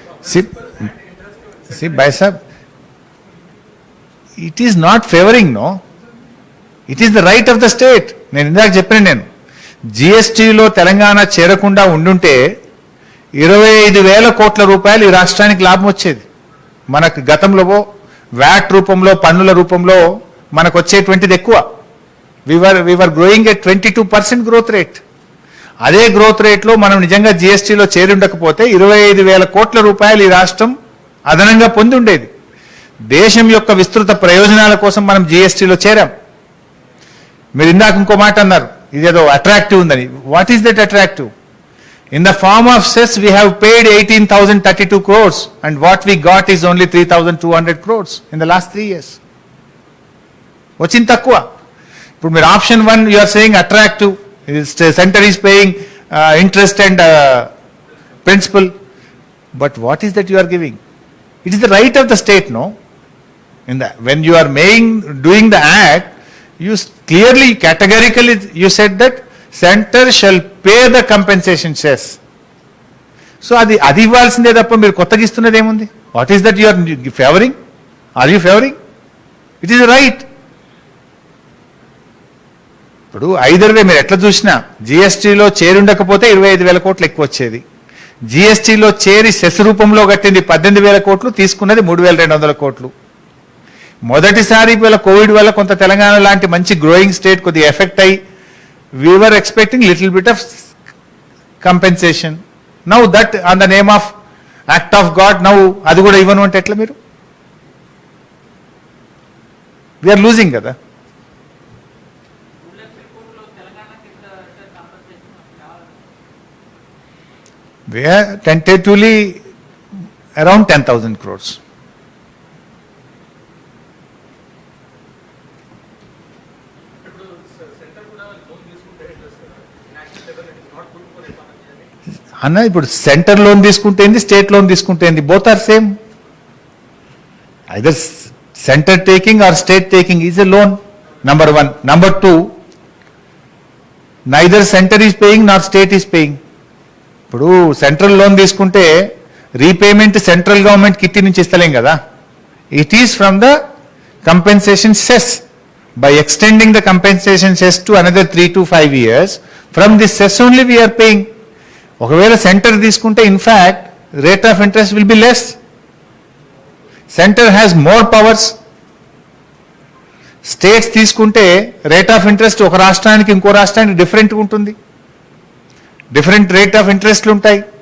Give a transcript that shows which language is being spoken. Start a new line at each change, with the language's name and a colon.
English: See, Bhai Sahab, it is not favoring, no. It is the right of the state.
Telugu: నేను ఇందాక చెప్పాను, జిఎస్టీలో తెలంగాణ చేరకుండా ఉండుంటే 25,000 కోట్ల రూపాయలు ఈ రాష్ట్రానికి లాభం వచ్చేది. మనకు గతంలో వ్యాట్ రూపంలో, పన్నుల రూపంలో మనకు వచ్చేటువంటిది ఎక్కువ.
English: we were growing at 22% growth rate.
Telugu: అదే గ్రోత్ రేట్లో మనం నిజంగా జిఎస్టీలో చేరి ఉండకపోతే 25,000 కోట్ల రూపాయలు ఈ రాష్ట్రం అదనంగా పొంది ఉండేది. దేశం యొక్క విస్తృత ప్రయోజనాల కోసం మనం జిఎస్టీలో చేరాం. మీరు ఇందాక ఇంకో మాట అన్నారు, ఇదేదో అట్రాక్టివ్ ఉందని.
English: What is that attractive? In the form of cess, we have paid 18,032 crores, and what we got is only 3,200 crores in the last 3 years.
Telugu: వచ్చింది తక్కువ. ఇప్పుడు మీరు
English: Option 1 you are saying attractive, center is paying interest and principal, but what is that you are giving? It is the right of the state, no? When you are doing the act, you clearly, categorically, you said that center shall pay the compensation cess.
Telugu: So అది ఇవ్వాల్సిందే తప్ప మీరు కొత్తగా ఇస్తున్నది ఏముంది?
English: What is that you are favoring? Are you favoring? It is right.
Telugu: ఇప్పుడు
English: either way
Telugu: మీరు ఎట్లా చూసినా జిఎస్టీలో చేరుండకపోతే 25,000 కోట్లు ఎక్కువ వచ్చేది. జిఎస్టీలో చేరి సెస్ రూపంలో కట్టింది 18,000 కోట్లు, తీసుకున్నది 3,200 కోట్లు. మొదటిసారి కోవిడ్ వల్ల కొంత తెలంగాణ లాంటి మంచి గ్రోయింగ్ స్టేట్ కొద్దిగా ఎఫెక్ట్ అయ్యి
English: we were expecting little bit of compensation. Now that on the name of act of God, now
Telugu: అది కూడా ఇవ్వను అంటే ఎట్లా మీరు?
English: We are losing కదా. We are tentatively around 10,000 crores.
Telugu: అన్న ఇప్పుడు centre loan తీసుకుంటేంది, state loan తీసుకుంటేంది,
English: Both are same. Either centre taking or state taking is a loan, number 1. Number 2, neither centre is paying not state is paying.
Telugu: ఇప్పుడు central loan తీసుకుంటే repayment central government kitty నుంచి ఇస్తలేం కదా.
English: It is from the compensation cess. By extending the compensation cess to another 3 to 5 years, from this cess only we are paying.
Telugu: ఒకవేళ centre తీసుకుంటే
English: In fact rate of interest will be less. Centre has more powers.
Telugu: States తీసుకుంటే rate of interest ఒక రాష్ట్రానికి ఇంకో రాష్ట్రానికి డిఫరెంట్గా ఉంటుంది, different rate of ఇంట్రెస్ట్లు ఉంటాయి.